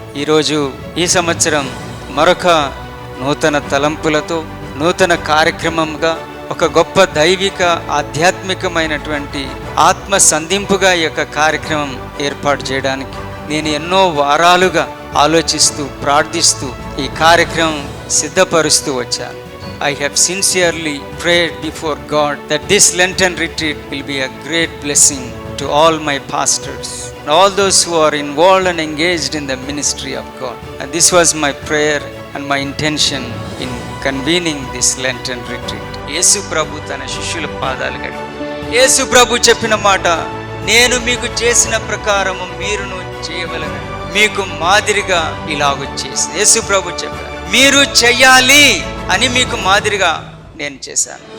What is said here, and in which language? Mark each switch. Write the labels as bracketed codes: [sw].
[te] ఈరోజు ఈ సంవత్సరం మరొక నూతన తలంపులతో నూతన కార్యక్రమంగా ఒక గొప్ప దైవిక ఆధ్యాత్మికమైనటువంటి ఆత్మ సంధింపుగా ఈ యొక్క కార్యక్రమం ఏర్పాటు చేయడానికి నేను ఎన్నో వారాలుగా ఆలోచిస్తూ ప్రార్థిస్తూ ఈ కార్యక్రమం సిద్ధపరుస్తూ వచ్చాను. [en] I have sincerely prayed before God that this Lenten retreat will be a great blessing to all my pastors and all those who are involved and engaged in the ministry of God. And this was my prayer and my intention in convening this Lenten retreat. [te] యేసు ప్రభు తన శిష్యుల పాదాలు కడిగి యేసు ప్రభు చెప్పిన మాట, నేను మీకు చేసిన ప్రకారము మీరును చేయవలెను, మీకు మాదిరిగా ఇలాగొచ్చేసి యేసు ప్రభు చెప్పారు, మీరు చెయ్యాలి అని మీకు మాదిరిగా నేను చేశాను.